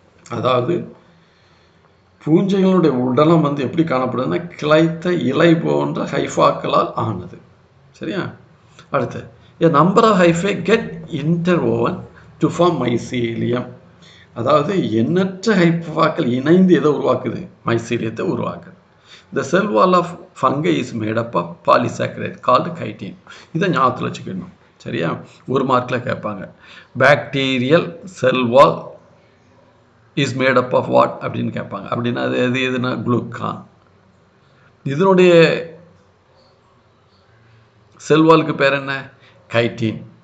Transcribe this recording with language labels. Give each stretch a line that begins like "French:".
Tamil: அதாவது பூஞ்சைகளுடைய உடலம் வந்து எப்படி காணப்படுதுன்னா கிளைத்த இலை போன்ற ஹைஃபாக்களால் ஆனது. சரியா?
English: அடுத்து, a number of hyphae get interwoven to form mycelium.
Tamil: அதாவது எண்ணற்ற ஹைஃபாக்கள் இணைந்து எதை உருவாக்குது? மைசீலியத்தை உருவாக்குது.
English: The cell wall of fungi is made up of polysaccharide called chitin.
Tamil: இதை ஞாபகத்தில் வச்சுக்கணும். சரியா? ஒரு மார்க்கில் கேட்பாங்க,
English: bacterial cell wall is made up of what
Tamil: அப்படின்னு கேட்பாங்க. அப்படின்னா அது எதுனா குளுக்கான். இதனுடைய செல்வாலுக்கு பேர் என்ன? கைட்டின்.